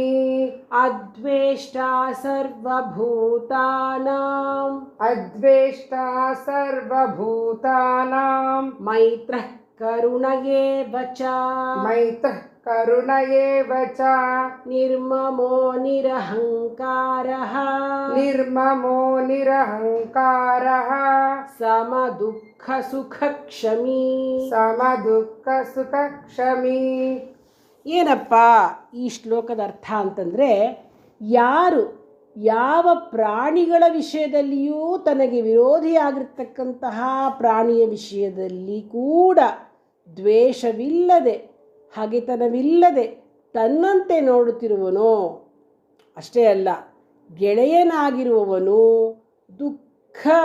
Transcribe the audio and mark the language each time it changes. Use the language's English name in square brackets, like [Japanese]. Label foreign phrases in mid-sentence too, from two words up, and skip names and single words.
[Sanskrit] ಅದ್ವೇಷ್ಟಾ ಸರ್ವಭೂತಾನಾಂ ಅದ್ವೇಷ್ಟಾ ಸರ್ವಭೂತಾನಾಂ ಮೈತ್ರಃ ಕರುಣ ಏವ ಚ ಮೈತ್ರಃ ಕರುಣ ಏವ ಚ ನಿರ್ಮಮೋ ನಿರಹಂಕಾರಃ ನಿರ್ಮಮೋ ನಿರಹಂಕಾರಃ ಸಮದುಃಖ ಸುಖ ಕ್ಷಮೀ ಸಮದುಃಖ ಸುಖ ಕ್ಷಮೀ. [Kannada] ಏನಪ್ಪ ಈ ಶ್ಲೋಕದ ಅರ್ಥ ಅಂತಂದರೆ, ಯಾರು ಯಾವ ಪ್ರಾಣಿಗಳ ವಿಷಯದಲ್ಲಿಯೂ ತನಗೆ ವಿರೋಧಿಯಾಗಿರ್ತಕ್ಕಂತಹ ಪ್ರಾಣಿಯ ವಿಷಯದಲ್ಲಿ ಕೂಡ ದ್ವೇಷವಿಲ್ಲದೆ, ಹಗೆತನವಿಲ್ಲದೆ ತನ್ನಂತೆ ನೋಡುತ್ತಿರುವನೋ, ಅಷ್ಟೇ ಅಲ್ಲ ಗೆಳೆಯನಾಗಿರುವವನು, ದುಃಖ